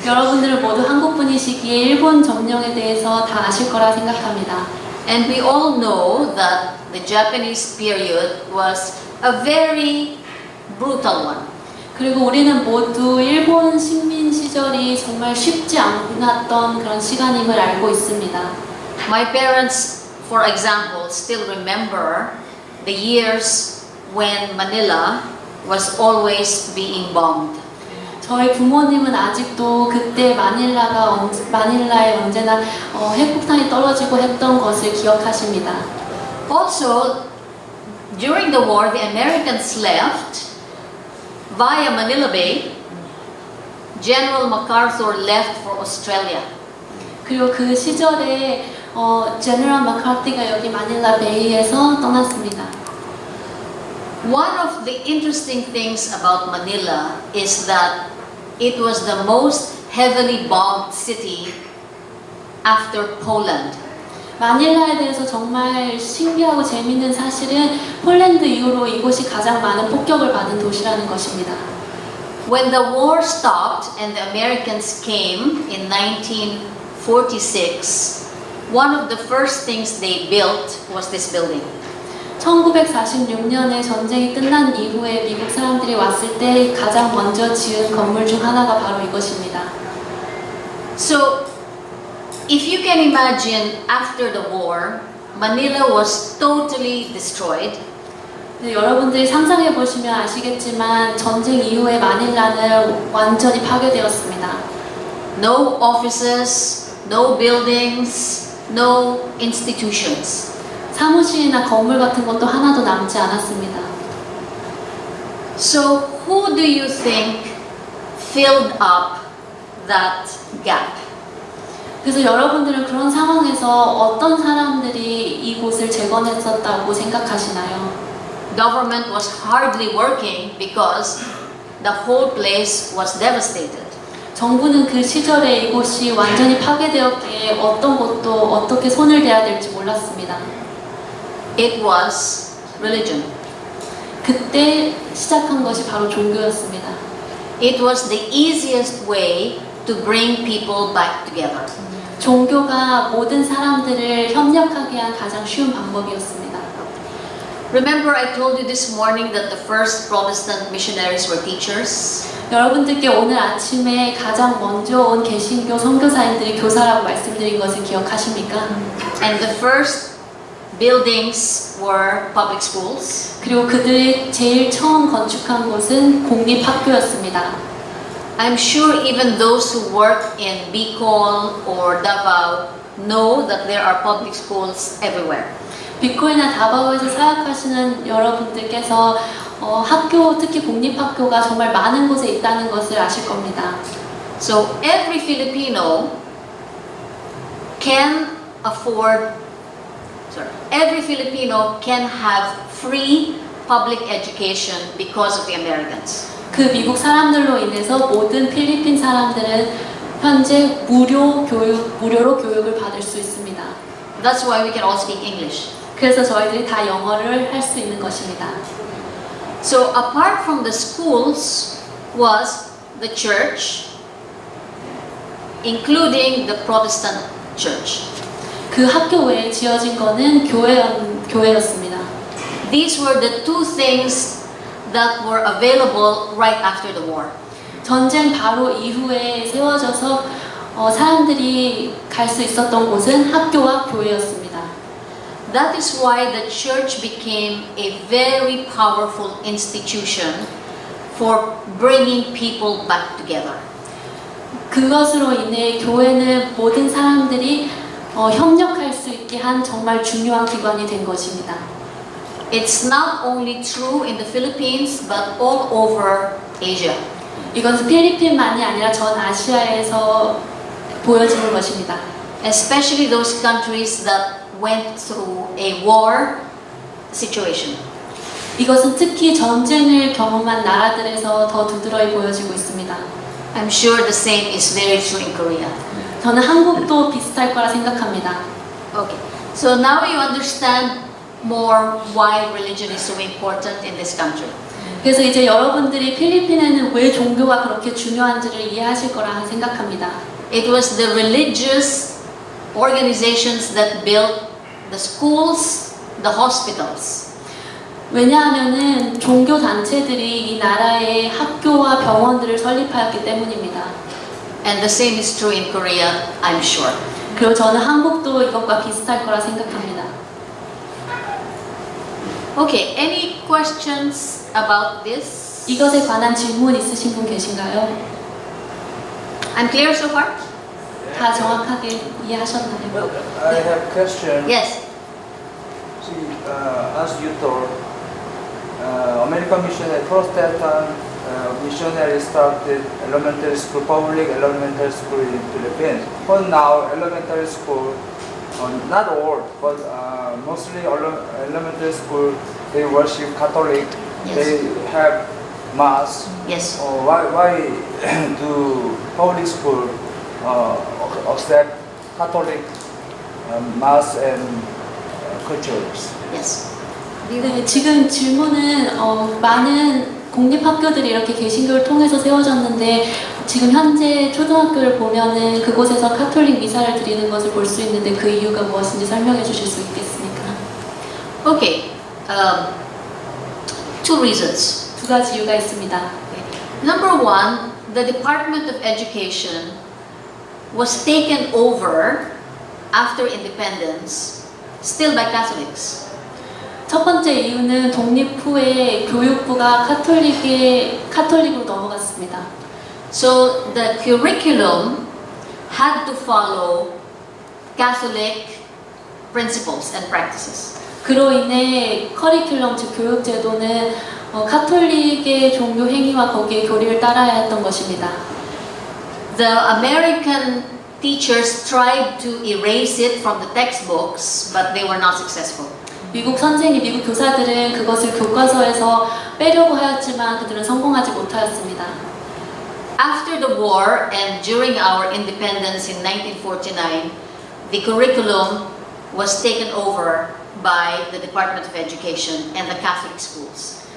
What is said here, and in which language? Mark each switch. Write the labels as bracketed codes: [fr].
[ko] 여러분들은 모두 한국 분이시기에 일본 점령에 대해서 다 아실 거라 생각합니다. [en] And we all know that the Japanese period was a very brutal one. [ko] 그리고 우리는 모두 일본 식민 시절이 정말 쉽지 않았던 그런 시간임을 알고 있습니다. [en] My parents, for example, still remember the years when Manila was always being bombed. [ko] 저희 부모님은 아직도 그때 마닐라에 언제나 핵폭탄이 떨어지고 했던 것을 기억하십니다. [en] Also, during the war, the Americans left via Manila Bay. General MacArthur left for Australia. [ko] 그리고 그 시절에 제너럴 마카티가 여기 마닐라 베이에서 떠났습니다. [en] One of the interesting things about Manila is that it was the most heavily bombed city after Poland. [ko] 마닐라에 대해서 정말 신기하고 재미있는 사실은 폴란드 이후로 이곳이 가장 많은 폭격을 받은 도시라는 것입니다. [en] When the war stopped and the Americans came in 1946, one of the first things they built was this building. [ko] 1946년에 전쟁이 끝난 이후에 미국 사람들이 왔을 때 가장 먼저 지은 건물 중 하나가 바로 이것입니다. [en] So, if you can imagine, after the war, Manila was totally destroyed. [ko] 네, 여러분들이 상상해 보시면 아시겠지만 전쟁 이후에 마닐라는 완전히 파괴되었습니다. [en] No offices, no buildings, no institutions. [ko] 사무실이나 건물 같은 것도 하나도 남지 않았습니다. [en] So, who do you think filled up that gap? [ko] 그래서 여러분들은 그런 상황에서 어떤 사람들이 이곳을 재건했었다고 생각하시나요? [en] Government was hardly working because the whole place was devastated. [ko] 정부는 그 시절에 이곳이 완전히 파괴되었기에 어떤 곳도 어떻게 손을 대야 될지 몰랐습니다. [en] It was religion. [ko] 그때 시작한 것이 바로 종교였습니다. [en] It was the easiest way to bring people back together. [ko] 종교가 모든 사람들을 협력하게 한 가장 쉬운 방법이었습니다. [en] Remember, I told you this morning that the first Protestant missionaries were teachers. [ko] 여러분들께 오늘 아침에 가장 먼저 온 개신교 선교사님들이 교사라고 말씀드린 것을 기억하십니까? [en] And the first buildings were public schools. [ko] 그리고 그들이 제일 처음 건축한 곳은 공립학교였습니다. [en] I'm sure even those who work in Bicol or Davao know that there are public schools everywhere. [ko] 비콜이나 다바오에서 사역하시는 여러분들께서 학교, 특히 공립학교가 정말 많은 곳에 있다는 것을 아실 겁니다. [en] So every Filipino can afford, every Filipino can have free public education because of the Americans. [ko] 그 미국 사람들로 인해서 모든 필리핀 사람들은 현재 무료로 교육을 받을 수 있습니다. [en] That's why we can all speak English. [ko] 그래서 저희들이 다 영어를 할 수 있는 것입니다. [en] So apart from the schools was the church, including the Protestant church. [ko] 그 학교 외에 지어진 거는 교회였습니다. [en] These were the two things that were available right after the war. [ko] 전쟁 바로 이후에 세워져서 사람들이 갈 수 있었던 곳은 학교와 교회였습니다. [en] That is why the church became a very powerful institution for bringing people back together. [ko] 그것으로 인해 교회는 모든 사람들이 협력할 수 있게 한 정말 중요한 기관이 된 것입니다. [en] It's not only true in the Philippines but all over Asia. [ko] 이것은 필리핀만이 아니라 전 아시아에서 보여지는 것입니다. [en] Especially those countries that went through a war situation. [ko] 이것은 특히 전쟁을 경험한 나라들에서 더 두드러이 보여지고 있습니다. [en] I'm sure the same is very true in Korea. [ko] 저는 한국도 비슷할 거라 생각합니다. [en] Okay, so now you understand more why religion is so important in this country. [ko] 그래서 이제 여러분들이 필리핀에는 왜 종교가 그렇게 중요한지를 이해하실 거라 생각합니다. [en] It was the religious organizations that built the schools, the hospitals. [ko] 왜냐하면은 종교 단체들이 이 나라의 학교와 병원들을 설립하였기 때문입니다. [en] And the same is true in Korea, I'm sure. [ko] 그리고 저는 한국도 이것과 비슷할 거라 생각합니다. [en] Okay, any questions about this? [ko] 이것에 관한 질문 있으신 분 계신가요? [en] I'm clear so far? [ko] 다 정확하게 이해하셨나요? [en] I have a question. Yes. See, as you told, American missionary, Protestant missionary started elementary school, public elementary school in Philippines. But now elementary school, not all, but mostly elementary school, they worship Catholic. Yes. They have mass. Yes. Why do public school accept Catholic mass and cultures? Yes. [ko] 네, 지금 질문은 많은 공립학교들이 이렇게 개신교를 통해서 세워졌는데 지금 현재 초등학교를 보면은 그곳에서 카톨릭 미사를 드리는 것을 볼 수 있는데 그 이유가 무엇인지 설명해 주실 수 있겠습니까? [en] Okay. Two reasons. [ko] 두 가지 이유가 있습니다. [en] Number one, the Department of Education was taken over after independence, still by Catholics. [ko] 첫 번째 이유는 독립 후에 교육부가 카톨릭으로 넘어갔습니다. [en] So the curriculum had to follow Catholic principles and practices. [ko] 그로 인해 커리큘럼 즉 교육 제도는 카톨릭의 종교 행위와 거기에 교리를 따라야 했던 것입니다. [en] The American teachers tried to erase it from the textbooks, but they were not successful. [ko] 미국 교사들은 그것을 교과서에서 빼려고 하였지만 그들은 성공하지 못하였습니다. [en] After the war and during our independence in 1949, the curriculum was taken over by the Department of Education and the Catholic schools.